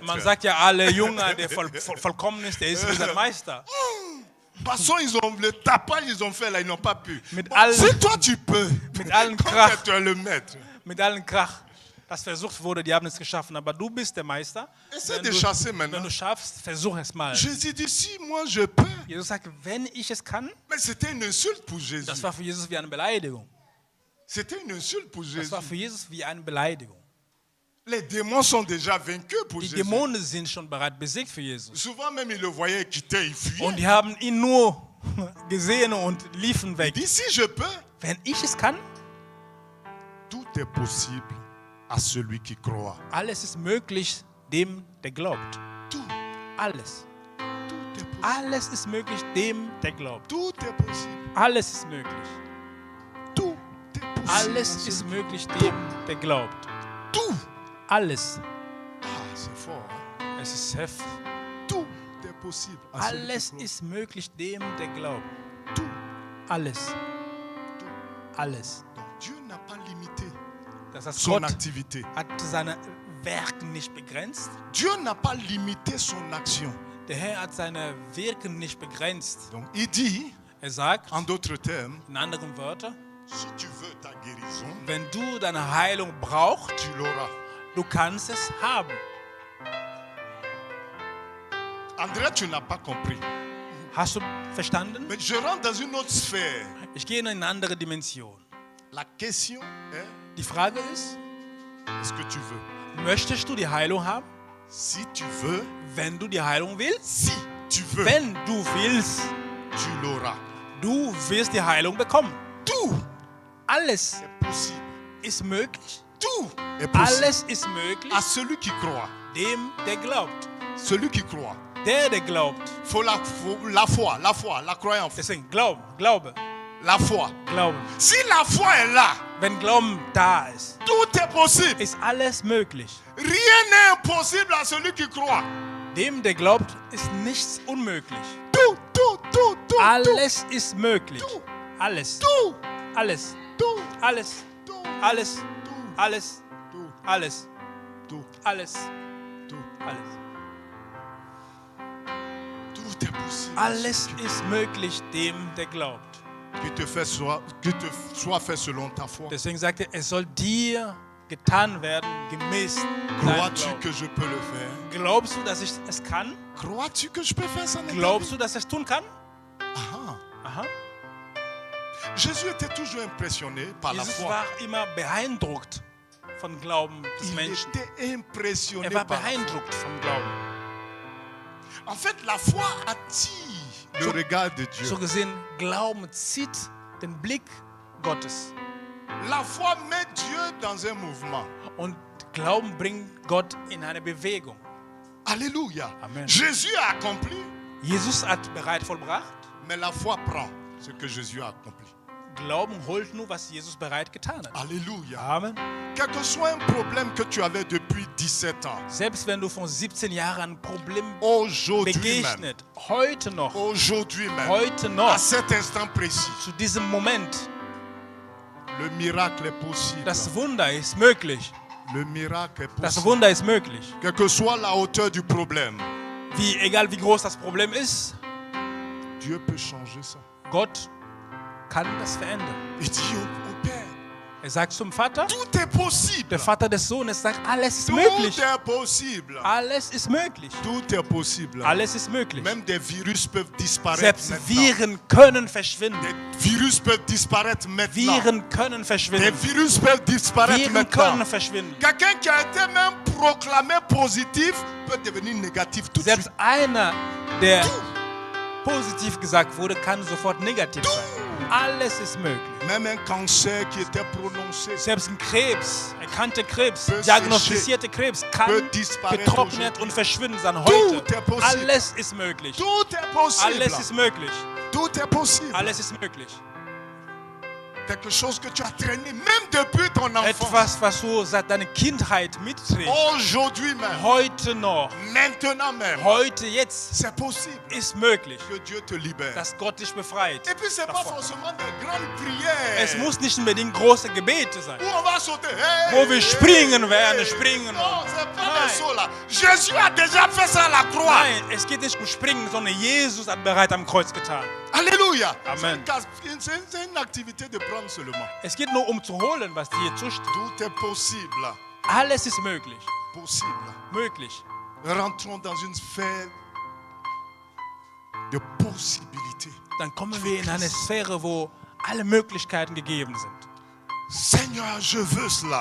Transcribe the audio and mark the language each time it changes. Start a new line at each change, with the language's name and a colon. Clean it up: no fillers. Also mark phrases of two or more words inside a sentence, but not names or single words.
German: Man sagt ja, alle Jünger, der vollkommen ist, der ist wie sein Meister.
French: Parce qu'ils ont le tapage, ils ont fait là, ils n'ont pas pu.
German: Mit
French: Bon,
German: allen-
French: si toi tu peux,
German: mit allen
French: comme
German: Krach.
French: tu es le maître,
German: Mit allen Krach, das versucht wurde, die haben es geschaffen, aber du bist der Meister.
French: essaie de chasser
German: Wenn
French: maintenant.
German: du schaffst, versuch es mal.
French: Jésus dit, si moi je peux.
German: Jesus sagt, wenn ich es kann,
French: Mais c'était une insulte pour Jésus.
German: das war für Jesus wie eine Beleidigung.
French: C'était une insulte pour
German: Das
French: Jésus.
German: war für Jesus wie eine Beleidigung.
French: Les démons sont déjà vaincus pour
German: Die
French: Jésus.
German: Dämonen sind schon bereit besiegt für Jesus.
French: Souvent même, ils le voyaient quitter, ils fuyaient.
German: Und die haben ihn nur gesehen und liefen
French: Il
German: weg.
French: dit, si je peux,
German: Wenn ich es kann,
French: tout est possible à celui qui croit.
German: alles ist möglich dem, der glaubt.
French: Tout,
German: Alles.
French: tout est possible.
German: Alles ist möglich dem, der glaubt.
French: Tout est possible.
German: Alles ist möglich.
French: Tout est possible.
German: Alles
French: à
German: ist
French: celui-
German: möglich dem, der glaubt.
French: Tout.
German: Alles.
French: Ah, c'est fort. Hein?
German: Es ist heftig.
French: Tout est possible à celui qui
German: Alles
French: croit.
German: ist möglich dem, der glaubt.
French: Tout.
German: Alles. Alles.
French: Donc Dieu n'a pas limité
German: Das heißt,
French: son
German: Gott
French: activité.
German: hat seine Werke nicht begrenzt.
French: Dieu n'a pas limité son action.
German: Der Herr hat seine Werke nicht begrenzt.
French: Donc il dit,
German: Er sagt,
French: en d'autres termes,
German: in anderen Wörtern,
French: si tu veux ta guérison,
German: wenn du deine Heilung brauchst,
French: tu l'auras.
German: du kannst es haben.
French: André, tu n'as pas compris.
German: Hast du verstanden?
French: Mais je rentre dans une autre sphère.
German: Ich gehe in eine andere Dimension.
French: La question est,
German: Die Frage ist,
French: est-ce que tu veux?
German: möchtest du die Heilung haben?
French: Si tu veux,
German: Wenn du die Heilung willst,
French: si tu veux,
German: wenn du willst,
French: tu l'auras.
German: du wirst die Heilung bekommen.
French: Tout
German: alles
French: est possible.
German: ist möglich.
French: Tout est possible
German: Alles ist möglich
French: à celui qui croit.
German: dem, der glaubt.
French: Celui qui croit.
German: Der glaubt.
French: Faut la foi, la croyance.
German: Deswegen Glaube,
French: La foi.
German: Glauben.
French: Si la foi est là,
German: Wenn Glauben da ist,
French: tout est possible.
German: ist alles möglich.
French: Rien n'est impossible à celui qui croit.
German: Dem, der glaubt, ist nichts unmöglich.
French: Tout.
German: Alles ist möglich.
French: Tout.
German: Alles.
French: Tout.
German: Alles.
French: Tout.
German: Alles.
French: Tout.
German: Alles.
French: Tout.
German: Alles.
French: Tout.
German: Alles.
French: Tout.
German: Alles.
French: Tout.
German: Alles.
French: Tout est possible.
German: Alles ist möglich dem, der glaubt.
French: Que te soit fait selon ta foi.
German: Deswegen sagt er, es soll dir getan werden, gemäß deinem
French: Crois-tu
German: Glauben.
French: que je peux le faire?
German: Glaubst du, dass ich es kann?
French: Crois-tu que je peux faire ça?
German: Glaubst du, dass ich es tun kann? Ah. Aha.
French: Jésus était toujours impressionné par la
German: Jesus
French: foi.
German: war immer beeindruckt vom Glauben des
French: Il
German: Menschen.
French: était impressionné
German: Er war
French: par la foi.
German: beeindruckt vom Glauben.
French: En fait, la foi attire le regard de Dieu.
German: So gesehen, Glauben zieht den Blick Gottes.
French: La foi met Dieu dans un mouvement.
German: Und Glauben bringt Gott in eine Bewegung.
French: Alléluia.
German: Amen.
French: Jésus a accompli,
German: Jesus hat bereit vollbracht.
French: mais la foi prend ce que Jésus a accompli.
German: Glauben holt nur, was Jesus bereit getan hat.
French: Alléluia.
German: Amen.
French: Quel que soit un problème que tu avais depuis 17 ans,
German: Selbst wenn du von 17 Jahren ein Problem
French: aujourd'hui même,
German: begegnet, heute noch,
French: à
German: noch,
French: cet instant précis,
German: zu diesem Moment,
French: le miracle est possible.
German: das Wunder ist möglich.
French: Le miracle est
German: Das
French: possible.
German: Wunder ist möglich.
French: Quelle que soit la hauteur du problème,
German: Egal wie groß das Problem ist,
French: Dieu peut changer ça.
German: Gott kann das verändern.
French: Il dit au Père,
German: Er sagt zum Vater,
French: tout est possible.
German: der Vater des Sohnes sagt, alles ist
French: Tout
German: möglich.
French: est possible.
German: Alles ist möglich.
French: Tout est possible.
German: Alles ist möglich.
French: Même des virus peuvent disparaître
German: Selbst
French: maintenant.
German: Viren können verschwinden.
French: Des virus peuvent disparaître maintenant.
German: Viren können
French: Des
German: verschwinden.
French: virus peuvent disparaître
German: Viren
French: maintenant.
German: können verschwinden.
French: Quelqu'un qui a été même proclamé positif peut devenir négatif tout de
German: Selbst
French: suite.
German: einer, der positiv gesagt wurde, kann sofort negativ sein. Alles ist möglich.
French: Même un cancer qui était prononcé
German: Selbst ein Krebs, erkannte Krebs,
French: Peut
German: diagnostizierte Krebs kann
French: peut disparaître
German: getrocknet und verschwinden sein heute.
French: Tout est possible.
German: Alles ist möglich.
French: Tout est possible.
German: Alles ist möglich.
French: Tout est possible.
German: Alles ist möglich.
French: Quelque chose que tu as traîné même depuis ton enfance.
German: Etwas, was du seit deiner Kindheit mitträgst.
French: Aujourd'hui même.
German: Heute noch,
French: Maintenant même.
German: heute, jetzt
French: C'est possible
German: ist möglich,
French: que Dieu te libère.
German: dass Gott dich befreit.
French: Et puis c'est pas
German: davon.
French: forcément des grandes prières.
German: Es muss nicht unbedingt große Gebete sein,
French: Où on va sauter. Hey,
German: wo wir springen werden, springen.
French: Non, c'est pas
German: Nein.
French: des sauts là. Jésus a déjà fait ça à la croix.
German: Nein, es geht nicht um Springen, sondern Jesus hat bereit am Kreuz getan.
French: Alléluia.
German: Amen.
French: C'est une activité de prendre seulement.
German: Es geht nur um zu holen, was dir zusteht.
French: Tout est possible.
German: Alles ist möglich.
French: Possible.
German: Möglich.
French: Rentrons dans une sphère de possibilité.
German: Dann kommen wir in eine Sphäre, wo alle Möglichkeiten gegeben sind.
French: Seigneur, je veux cela.